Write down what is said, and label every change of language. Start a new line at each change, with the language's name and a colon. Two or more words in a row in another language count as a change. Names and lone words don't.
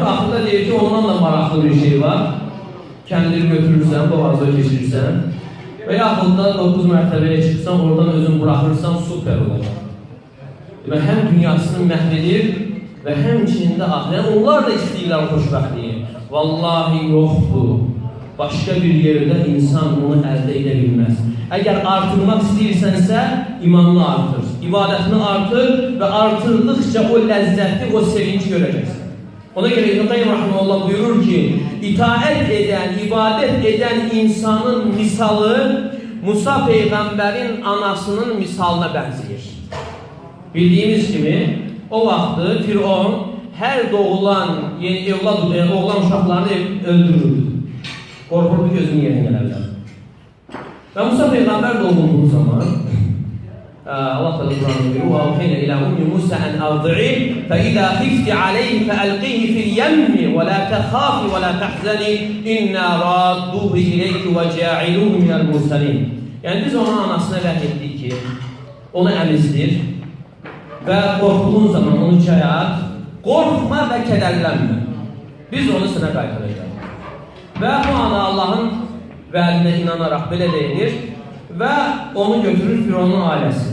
Azerbaijani: Axırda deyir ki ondan da maraqlı bir şey var. Kendini götürürsən, boğazda keçirirsən. Və yaxud da 9 mərtəbəyə çıxsan, oradan özün bırakırsan süper olacaq. Və həm dünyasını məhv edir və həmçinin də ahirət. Onlar da istəyirlər xoşbəxtliyi. Vallahi yoxdur.
Turkish: Başka bir yerde insan onu elde edebilmez.
Azerbaijani: Əgər artırmaq istəyirsənsə, imanını artır, ibadətini artır və artırdıqca o ləzzəti, o sevinci görəcəksən. Ona görə İbn Qayyim Rahimehullah buyurur ki, itaət edən, ibadət edən insanın misalı Musa Peyğəmbərin anasının misalına bənzəyir. Bildiyimiz kimi, o vaxtı Firon hər doğulan oğlan uşaqlarını öldürürdü. Qorxurdu gözünün yerinə gələrlər. Və Musa Peyğəmbər doğulduğu zaman Allah Teala Kur'an'da diyor:
Arabic: "أوحينا إلى أم موسى أن أرضعي فإذا خفت عليه فألقيه في اليم ولا تخافي ولا تحزني إنا رادوه إليك وجاعلوه من المرسلين."
Azerbaijani: Yani biz ona anasına vahiy etdik ki, onu əmizdir və qorxduğun zaman onu çaya at, qorxma və kədərlənmə. Biz onu sənə qaytaracağıq. Və bu ana Allahın vədinə inanaraq belə deyilir və onu götürür Fironun ailəsi.